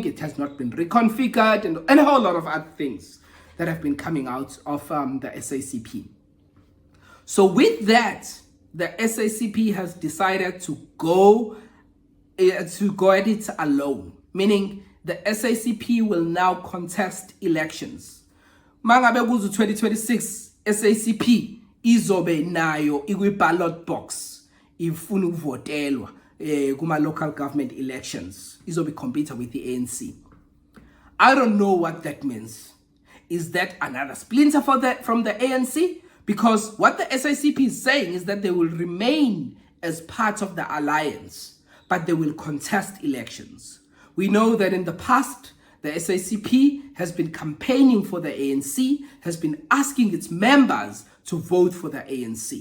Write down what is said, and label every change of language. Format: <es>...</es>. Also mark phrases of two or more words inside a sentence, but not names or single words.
<en>It has not been reconfigured, and a whole lot of other things that have been coming out of the SACP. So with that, the SACP has decided to go at it alone, meaning the SACP will now contest elections.</en> <zu>Mangabe kuzu 2026 SACP izobe nayo ikwi-</zu> <en>ballot box</en> <zu>ifuna ukuvotelwa kuma-</zu> <en>local government elections,</en> <zu>izobe</zu> <en>compete with the ANC. I don't know what that means. Is that another splinter from the ANC? Because what the SACP is saying is that they will remain as part of the alliance, but they will contest elections. We know that in the past, the SACP has been campaigning for the ANC, has been asking its members to vote for the ANC.</en>